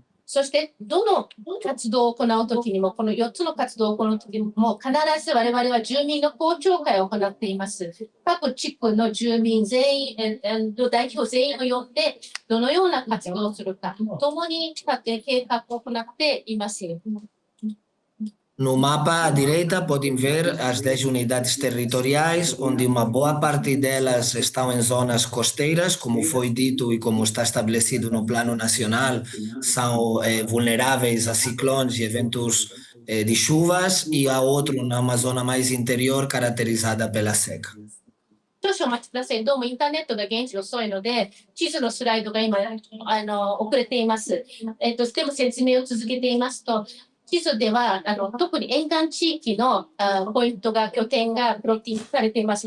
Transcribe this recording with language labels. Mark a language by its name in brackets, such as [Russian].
[Japanese] そして、どの活動を行うときにも、この4つの活動を行うときにも、必ず我々は住民の公聴会を行っています。各地区の住民全員、代表全員を呼んで、どのような活動をするか、共に計画を行っています。 [Portuguese] No mapa à direita podem ver as 10 unidades territoriais, onde uma boa parte delas estão em zonas costeiras, como foi dito e como está estabelecido no plano nacional, são vulneráveis a ciclones e eventos de chuvas, e a outra numa zona mais interior, caracterizada pela seca. [Japanese] 少々お待ちください。どうもインターネットが現地遅いので、地図のスライドが今、遅れています。でも説明を続けていますと、地図では特に沿岸地域のポイントが、拠点がプロッティングされています。